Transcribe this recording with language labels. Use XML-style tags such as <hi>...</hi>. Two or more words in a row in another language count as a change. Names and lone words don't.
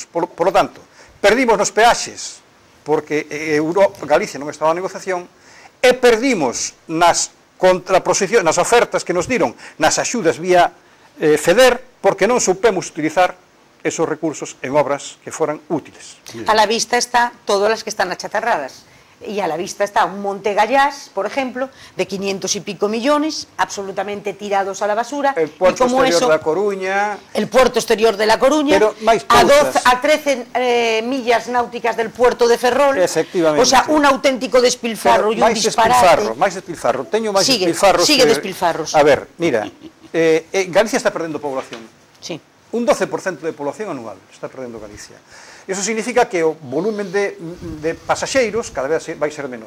<gl>Por lo tanto, perdimos nos peaxes, porque Galicia non estaba en negociación, e perdimos nas contraposicións, nas ofertas que nos diron nas axudas vía FEDER, porque non soupemos utilizar esos recursos en obras que foran útiles.</gl> <es>A la vista está todas las que están achatarradas. Y a la vista está un Monte Gallás, por ejemplo, de 500 y pico millones, absolutamente tirados a la basura. El puerto exterior de La Coruña. El puerto exterior de La Coruña, a 13 millas náuticas del puerto de Ferrol. Efectivamente. O sea, un auténtico despilfarro y un disparate.</es> <gl>Máis despilfarro. Teño máis despilfarros. Sigue despilfarros. A ver, mira, Galicia está perdendo población. Sí. Un 12% de población anual está perdendo Galicia. Iso significa que o volumen de pasaxeiros cada vez vai ser menor.</gl>